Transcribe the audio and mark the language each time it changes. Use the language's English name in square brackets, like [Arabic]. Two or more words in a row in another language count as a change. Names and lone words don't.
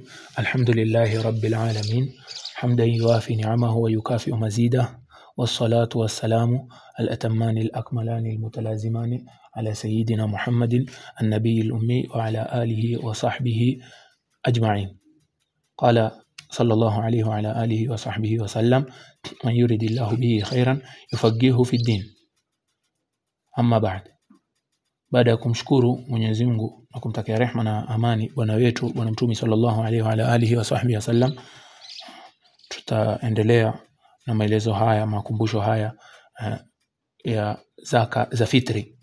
[Arabic] الحمد لله رب العالمين حمدا يوافي نعمه ويكافئ مزيده، والصلاة والسلام الأتمان الأكملان المتلازمان على سيدنا محمد النبي الأمي وعلى آله وصحبه أجمعين. قال صلى الله عليه وعلى آله وصحبه وسلم: من يريد الله به خيرا يفقهه في الدين. أما بعد، [Swahili] baada ya kumshukuru Mwenyezi Mungu na kumtakia rehema na amani bwana wetu bwana Mtume [Arabic] صلى الله عليه وعلى آله وصحبه وسلم, [Swahili] tutaendelea na maelezo haya, makumbusho haya ya zaka za fitri.